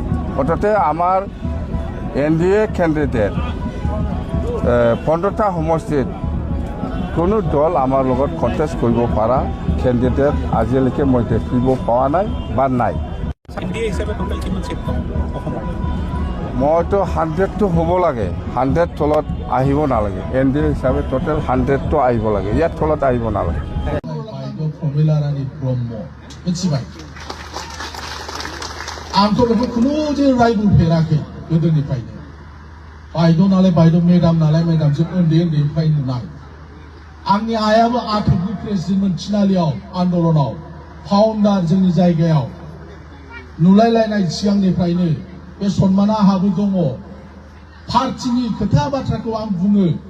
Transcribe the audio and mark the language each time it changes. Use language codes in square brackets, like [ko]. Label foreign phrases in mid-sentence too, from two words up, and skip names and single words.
[as] মুঠতে আমাৰ NDA কেণ্ডিডেট 15টা সমষ্টিত কোনো দল আমাৰ লগত কণ্টেষ্ট কৰিব পৰা কেণ্ডিডেট আজিলৈকে মই দেখিব পোৱা নাই বা নাই। মইতো 100টো হ'ব লাগে 100 তলত আহিব নালাগে এনডি হিচাপে টোটেল 100টো আহিব লাগে ইয়াত তলত আহিব নালাগে [brx] বাইদেউ प्रमिला रानी ब्रह्म मिथिबाय आंथ' बेखौ खुनु जे रायबोफेराखै गोदोनिफ्रायनो बायद' नालाय बायद' मेडाम नालाय मेडाम जों उन्दै उन्दैनिफ्राय नुनाय आंनि आइयाबो आथोबनि प्रेसिडेन्टमोन थिनालियाव आन्दलनाव फाउन्डार जोंनि जायगायाव नुलायलायनाय सिगांनिफ्रायनो बे सन्माना आहाबो दङ पार्टिनि खोथा बाथ्राखौ आं बुङो